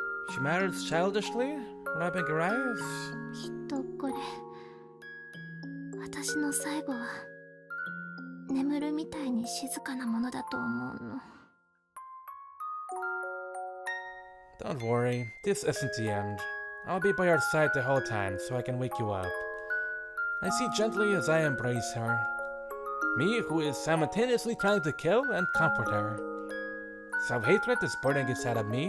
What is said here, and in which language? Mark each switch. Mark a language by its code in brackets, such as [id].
[en] She mutters childishly, rubbing her eyes. [ja] きっとこれ私の最後は眠るみたいに静かなものだと思うの。 [en] Don't worry, this isn't the end. I'll be by your side the whole time so I can wake you up. I see gently as I embrace her. Me who is simultaneously trying to kill and comfort her. Self-hatred is burning inside of me.